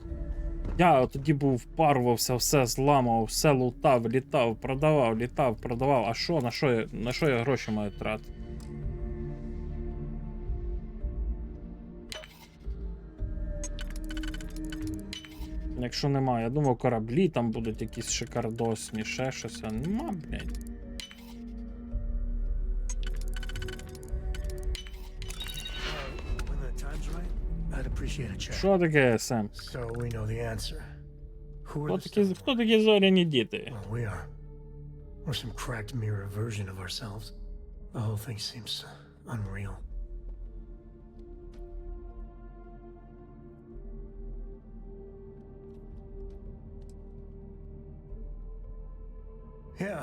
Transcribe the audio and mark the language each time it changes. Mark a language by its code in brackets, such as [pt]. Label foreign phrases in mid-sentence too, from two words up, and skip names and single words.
[uk] Я тоді був впарувався, все зламав, все лутав, літав, продавав, літав, продавав. А що, на що я гроші маю тратити? Якщо немає, я думав, кораблі там будуть якісь шикардосні, ще щось, а нема, блядь. [en] When the time's right, I'd appreciate a chat. [uk] Що таке, Сем? [en] So we know the answer. Who are [uk] Хто такі зоряні діти? [en] Well, we are. We're some cracked mirror version of ourselves. The whole thing seems unreal. Yeah.